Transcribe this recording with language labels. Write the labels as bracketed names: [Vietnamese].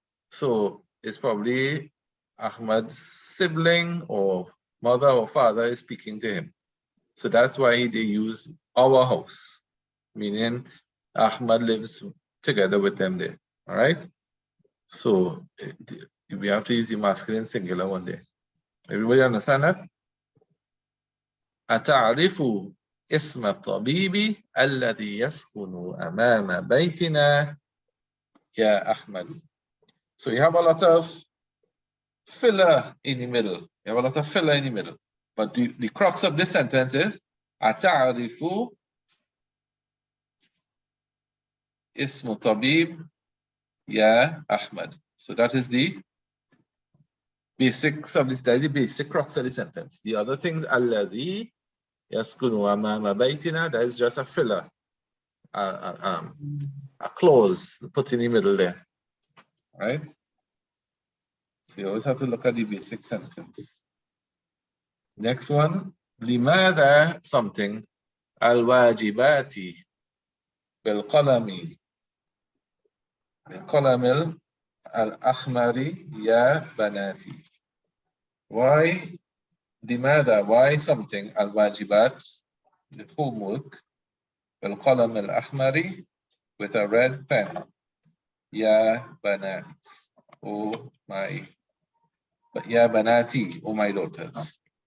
[English] So it's probably Ahmad's sibling or mother or father is speaking to him. So that's why they use our house, meaning Ahmad lives together with them there. All right? So we have to use the masculine singular one there. Everybody understand that? [Arabic] أتعرف اسم الطبيب الذي يسكن أمام بيتنا يا أحمد. [English] So you have a lot of filler in the middle. You have a lot of filler in the middle. But the crux of this sentence is [Arabic] أتعرف اسم الطبيب يا أحمد. [English] So that is the basics of this. That is the basic crux of the sentence. The other things, [Arabic] الذي يسكن أمام بيتنا, [English] that is just a filler, a clause put in the middle there. Right? So you always have to look at the basic sentence. Next one, [Arabic] لماذا something الواجبات بالقلم الأحمر يا بناتي. [English] Why? لماذا? Why something الواجبات, the homework, [Arabic] بالقلم الأحمر, [English] with a red pen. [Arabic] يا بنات, [English] oh my, [Arabic] يا بناتي, [English] oh my daughters.